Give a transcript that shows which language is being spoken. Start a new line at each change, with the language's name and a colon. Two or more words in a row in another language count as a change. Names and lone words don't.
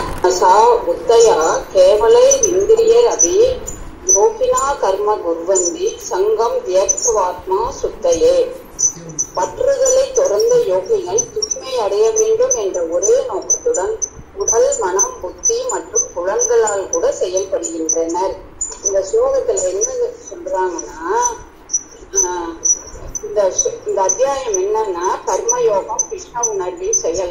Sanskrit: मनसा बुद्धया केवलैरिन्द्रियैरपि योगिना कर्म कुर्वन्ति संगम त्यक्त्वात्मा சுத்தையே.
Tamil: பற்றுதலை துறந்த யோகிகள் தூய்மை அடைய வேண்டும் என்ற ஒரே நோக்கத்துடன் உடல், மனம், புத்தி மற்றும் புலன்களால் கூட செயல்படுகின்றனர். இந்த ஸ்லோகத்துல என்ன சொல்றாங்கன்னா, இந்த அத்தியாயம் என்னன்னா கர்மயோகம், கிருஷ்ண உணர்வின் செயல்.